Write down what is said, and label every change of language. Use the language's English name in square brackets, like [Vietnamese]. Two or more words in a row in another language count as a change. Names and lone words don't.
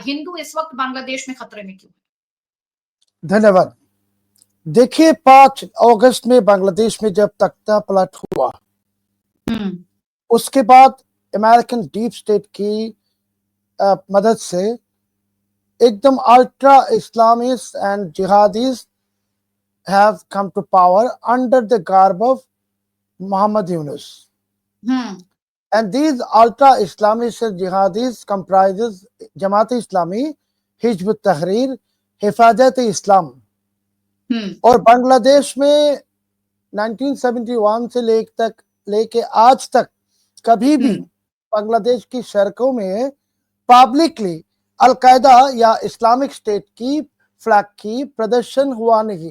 [Hindi] हिंदू इस वक्त बांग्लादेश में खतरे में क्यों? धन्यवाद। देखिए, 5 अगस्त में बांग्लादेश में जब तख्ता पलट हुआ, उसके बाद [English] American deep state [Hindi] की मदद से एकदम [English] ultra Islamist and jihadis have come to power under the garb of Muhammad Yunus. And these ultra Islamist jihadis comprises Jamaat-e-Islami, Hizb ut-Tahrir, Hifazat-e-Islam. [Hindi] और बांग्लादेश में 1971 से लेके आज तक कभी भी बांग्लादेश की सड़कों में पब्लिकली अलकायदा या इस्लामिक स्टेट की फ्लैग की प्रदर्शन हुआ नहीं।